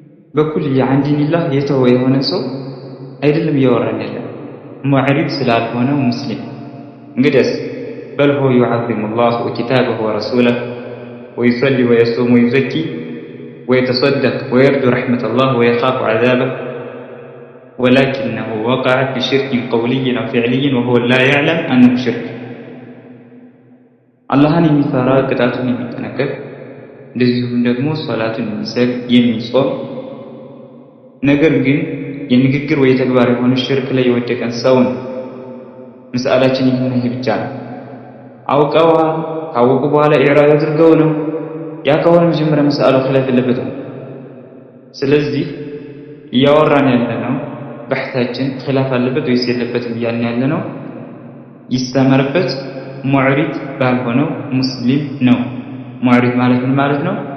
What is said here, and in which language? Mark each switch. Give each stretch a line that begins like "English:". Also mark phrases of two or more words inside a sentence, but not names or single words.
Arabic: በኩልያ عن دين الله
Amharic: የተወ የሆነ ሰው አይደለም እያወራን ያለው ሙዕሪድ ስላልሆነው ሙስሊም እንግዲህ
Arabic: بل هو يعظم الله وكتابه ورسوله ويصلي ويصوم ويزكي ويتصدق ويرجو رحمة الله ويخاف عذابه ولكنه وقع في شرك قولي أو فعلي وهو لا يعلم أنه شرك
Amharic: አላህን የሚፈራ ቅጣቱን የሚጠነቀቅ እንደዚሁም ደግሞ ሶላቱን የሚሰግድ የሚጾም ነገር ግን የንግግር ወይ ተግባር የሆነ ሽርክ ላይ የወደቀን ሰው ነው። መስአላችን ይሄ ብቻ ነው። አውቀዋ ካወቁ በኋላ ኢዕራድ አድርገው ነው ያ ከሆነ መጀመሪያ መስአላው ኺላፍ የለበትም። ስለዚህ እያወራን ያለነው በሕታችን ኺላፍ አለበት ወይስ የለበትም እያልን ያለነው ይስተመርበት ሙዕሪድ ባልሆነው ሙስሊም ነው። ሙዕሪድ ማለት ምን ማለት ነው?